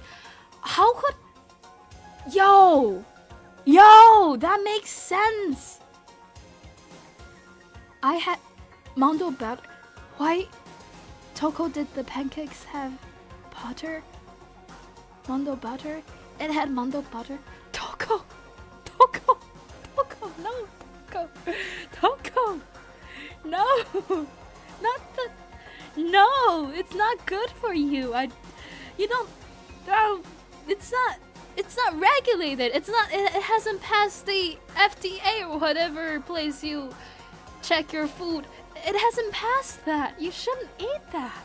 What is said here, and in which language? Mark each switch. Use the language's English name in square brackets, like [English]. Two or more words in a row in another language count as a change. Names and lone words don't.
[English] How could... Yo, that makes sense. Mondo butter. Why Toko did the pancakes have butter? Mondo butter? It had Mondo butter. Toko! Toko! Toko! No! Toko! No! Not the... No! It's not good for you. You don't... Oh, it's not regulated. It hasn't passed the FDA or whatever place you check your food. It hasn't passed that. You shouldn't eat that.